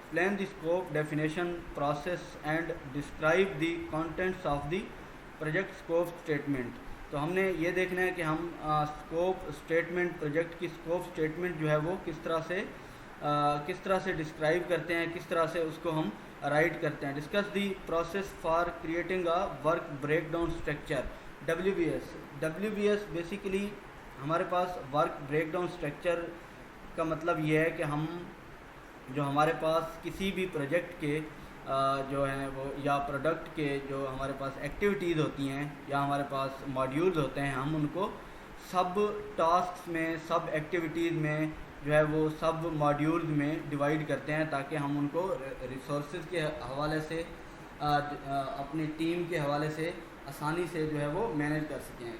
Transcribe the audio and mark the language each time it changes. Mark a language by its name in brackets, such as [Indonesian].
[English] Explain the scope definition process and describe the contents of the project scope statement. [Urdu] تو ہم نے یہ دیکھنا ہے کہ ہم اسکوپ اسٹیٹمنٹ, پروجیکٹ کی اسکوپ اسٹیٹمنٹ جو ہے وہ کس طرح سے ڈسکرائب کرتے ہیں, کس طرح سے اس کو ہم رائٹ کرتے ہیں. [English] Discuss the process for creating a work break down structure. [Urdu] WBS basically ہمارے پاس ورک بریک ڈاؤن اسٹرکچر کا مطلب یہ ہے کہ ہمارے پاس کسی بھی پروجیکٹ کے جو ہیں وہ یا پروڈکٹ کے جو ہمارے پاس ایکٹیویٹیز ہوتی ہیں یا ہمارے پاس ماڈیولز ہوتے ہیں, ہم ان کو سب ٹاسکس میں, سب ایکٹیویٹیز میں جو ہے وہ سب ماڈیولز میں ڈیوائڈ کرتے ہیں تاکہ ہم ان کو ریسورسز کے حوالے سے اپنی ٹیم کے حوالے سے آسانی سے جو ہے وہ مینیج کر سکیں.